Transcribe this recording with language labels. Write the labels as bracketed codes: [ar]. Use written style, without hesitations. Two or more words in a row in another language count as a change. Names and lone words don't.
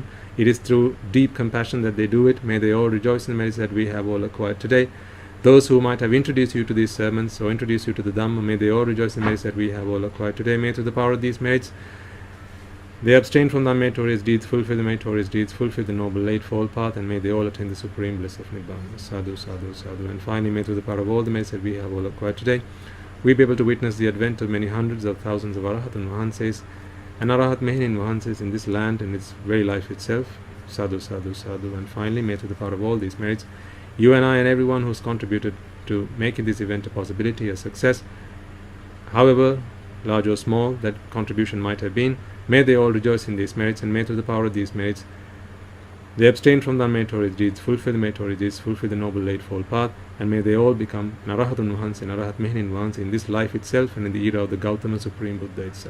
[en] It is through deep compassion that they do it. May they all rejoice in the merits that we have all acquired today. Those who might have introduced you to these sermons or introduced you to the Dhamma, may they all rejoice in the merits that we have all acquired today. May through the power of these merits they abstain from the unmeritorious deeds, fulfill the meritorious deeds, fulfill the noble eightfold path, and may they all attain the supreme bliss of Nibbana. [pi] Sadhu, sadhu, sadhu. [en] And finally, may through the power of all the merits that we have all acquired today, we be able to witness the advent of many hundreds of thousands of Arahat and Mahanses and [si] Arahat Mehin Mahanses [en] in this land and its very life itself. [pi] Sadhu, sadhu, sadhu. [en] And finally, may through the power of all these merits, you and I and everyone who has contributed to making this event a possibility, a success, however large or small that contribution might have been, may they all rejoice in these merits, and may through the power of these merits they abstain from the unmeritorious deeds, fulfill the meritorious deeds, fulfill the noble eightfold path, and may they all become an [si] Arahatun Mahansa [en] and [si] Arahat Mehin Mahansa [en] in this life itself and in the era of the Gautama Supreme Buddha itself.